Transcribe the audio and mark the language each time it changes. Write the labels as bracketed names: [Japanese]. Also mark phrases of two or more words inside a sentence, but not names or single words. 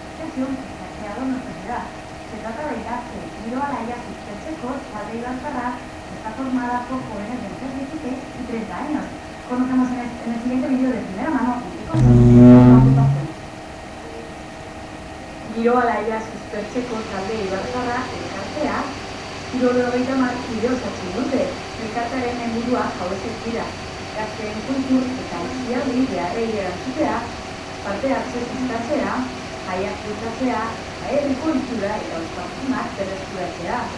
[Spanish] información que se ha creado en nuestra ciudad. Se trata de que Giro Alaya Suspercheco, Salve Ibarzaharra, está formada por jóvenes de entre 16 y 30 años. Conocemos en el siguiente vídeo de primera mano en qué consiste esta ocupación. [Basque] Giro Alaya Suspercheco, Salve Ibarzaharra, elkartea, 70 kide osatzen dute. Elkartearen helburua hauexek dira: gazteen kultur eta aisialdi beharrei erantzutea, parte hartze sustatzea, jaiak bultzatzea, herriko ohitura eta ospakiztunak berreskuratzea.